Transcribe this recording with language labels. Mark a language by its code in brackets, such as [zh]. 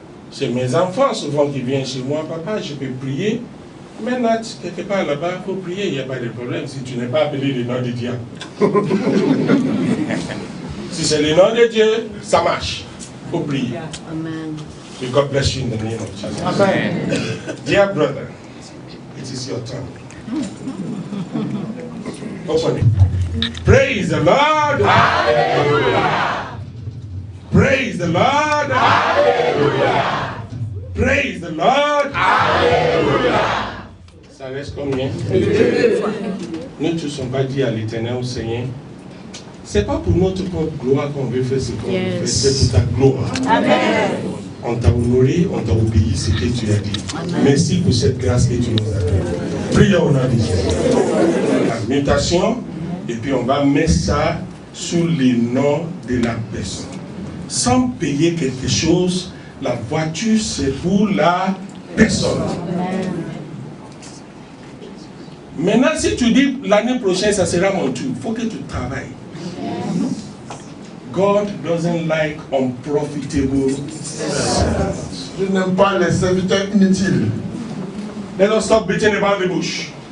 [fr] C'est mes enfants souvent qui viennent chez moi, papa, je peux prier. Maintenant, quelque part là-bas, il faut prier, il n'y a pas de problème si tu n'es pas appelé le nom de Dieu. Si c'est le nom de Dieu, ça marche. Il faut prier. Amen. [en] May God bless you in the name of Jesus. Amen. Dear brother, it is your turn. Open it. Praise the Lord. Hallelujah. Praise the Lord. Hallelujah. Praise the Lord. [fr] Hallelujah. Ça reste combien? Nous ne sommes pas dit à l'Éternel, Seigneur, c'est pas pour notre propre gloire qu'on veut faire ce qu'on veut faire, c'est pour ta gloire. Amen. On t'a honoré, on t'a obéi ce que tu as dit. Amen. Merci pour cette grâce que tu nous as donnée. Prions au nom de Jésus. La méditation, et puis on va mettre ça sous le nom de la personne. Sans payer quelque chose, la voiture c'est pour la personne. Amen. Maintenant, si tu dis l'année prochaine, ça sera mon tour, il faut que tu travailles. [en] God doesn't like unprofitable servants. [fr] Je n'aime pas les serviteurs inutiles. [en] Let us stop beating about the bush.